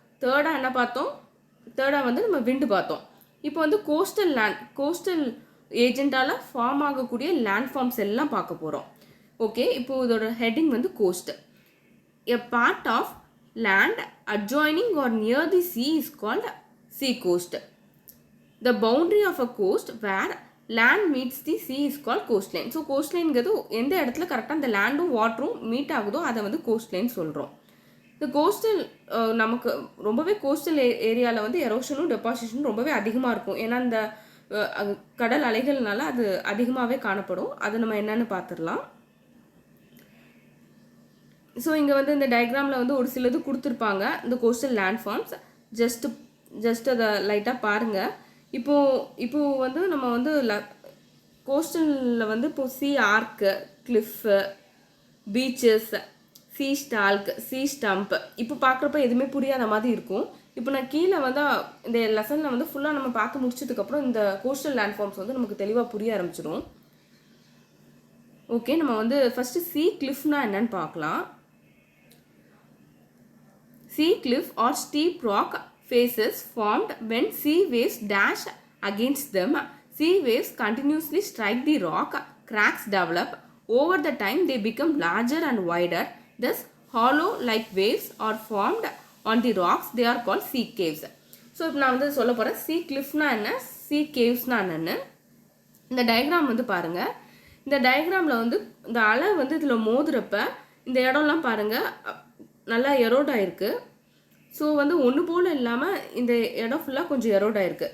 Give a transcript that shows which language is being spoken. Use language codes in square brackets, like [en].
[ta] தேர்டாக என்ன பார்த்தோம், தேர்டாக வந்து நம்ம விண்டு பார்த்தோம். இப்போ வந்து கோஸ்டல் ஏஜெண்டால் ஃபார்ம் ஆகக்கூடிய லேண்ட்ஃபார்ம்ஸ் எல்லாம் பார்க்க போகிறோம். ஓகே, இப்போது இதோட ஹெட்டிங் வந்து cost. [en] A part of land adjoining or near the sea is called sea coast. The boundary of a coast where land meets the sea is called coastline. [ta] So கோஸ்ட்லைன்கிறது எந்த இடத்துல கரெக்டாக அந்த லேண்டும் வாட்டரும் மீட் ஆகுதோ அதை வந்து கோஸ்ட்லைன் சொல்கிறோம். இந்த கோஸ்டல் நமக்கு ரொம்பவே கோஸ்டல் ஏரியாவில் வந்து எரோஷனும் டெபாசிஷனும் ரொம்பவே அதிகமாக இருக்கும். ஏன்னா இந்த கடல் அலைகள்னால அது அதிகமாகவே காணப்படும். அது நம்ம என்னன்னு பார்த்துடலாம். ஸோ இங்கே வந்து இந்த டயக்ராமில் வந்து ஒரு சிலது கொடுத்துருப்பாங்க இந்த கோஸ்டல் லேண்ட்ஃபார்ம்ஸ். ஜஸ்ட் அதை லைட்டாக பாருங்கள். இப்போது வந்து நம்ம வந்து கோஸ்டலில் வந்து இப்போ சி ஆர்க்கு, cliff, beaches, C stalk, C stump இப்போ பார்க்குறப்ப எதுவுமே புரியாத மாதிரி இருக்கும். இப்போ நான் கீழே வந்து இந்த லெசனில் வந்து ஃபுல்லாக நம்ம பார்த்து முடிச்சதுக்கப்புறம் இந்த கோஸ்டல் லேண்ட்ஃபார்ம்ஸ் வந்து நமக்கு தெளிவாக புரிய ஆரம்பிச்சிடும். ஓகே, நம்ம வந்து ஃபஸ்ட்டு சி கிளிஃப்னா என்னன்னு பார்க்கலாம். [en] Sea cliff or steep rock faces formed when sea waves dash against them. Sea waves continuously strike the rock, cracks develop. Over the time they become larger and wider. Thus hollow-like waves are formed on the rocks. They are called sea caves. [ta] So இப்போ நான் வந்து சொல்ல போகிறேன் sea cliffனா என்ன, sea cavesனா என்னென்னு. இந்த diagram வந்து பாருங்கள். இந்த டயக்ராமில் வந்து இந்த அலை வந்து இதில் மோதுறப்ப இந்த இடம்லாம் பாருங்கள் நல்லா எரோட் ஆகிருக்கு. ஸோ வந்து ஒன்று போல் இல்லாமல் இந்த இடம் ஃபுல்லாக கொஞ்சம் எரோட் ஆகிருக்கு.